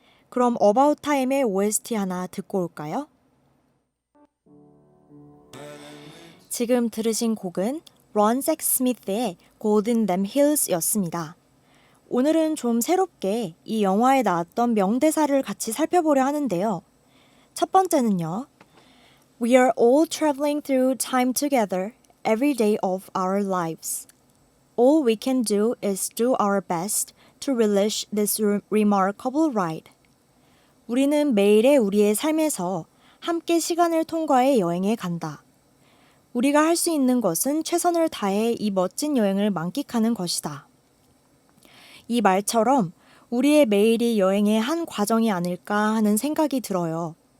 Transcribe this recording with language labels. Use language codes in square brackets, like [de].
[ko] 그럼 어바웃 타임의 OST 하나 듣고 올까요? 지금 들으신 곡은 런 섹스 스미스의 Golden Them Hills 였습니다. 오늘은 좀 새롭게 이 영화에 나왔던 명대사를 같이 살펴보려 하는데요. 첫 번째는요. [en] We are all traveling through time together every day of our lives. All we can do is do our best to relish this remarkable ride. [ko] 우리는 매일의 우리의 삶에서 함께 시간을 통과해 여행에 간다. 우리가 할 수 있는 것은 최선을 다해 이 멋진 여행을 만끽하는 것이다. 이 말처럼 우리의 매일이 여행의 한 과정이 아닐까 하는 생각이 들어요.